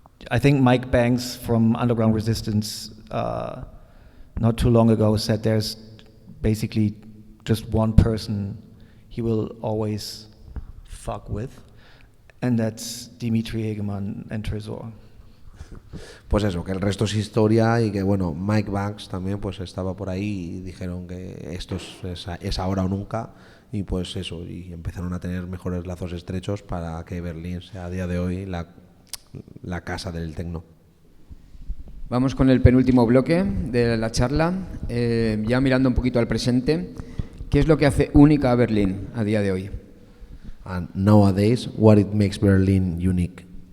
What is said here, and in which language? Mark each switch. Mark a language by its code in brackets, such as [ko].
[en] I think Mike Banks from Underground Resistance not too long ago said there's basically just one person he will always fuck with, and that's Dimitri Hegemann and Tresor. [es] Pues eso, que el resto es historia, y que bueno, Mike Banks también pues estaba por ahí y dijeron que esto es ahora o nunca, y pues eso, y empezaron a tener mejores lazos estrechos para que Berlín sea a día de hoy la casa del techno. Vamos con el penúltimo bloque de la charla, ya mirando un poquito al presente. ¿Qué es lo que hace única a Berlín a día de hoy? [en] And nowadays, what it makes Berlin unique?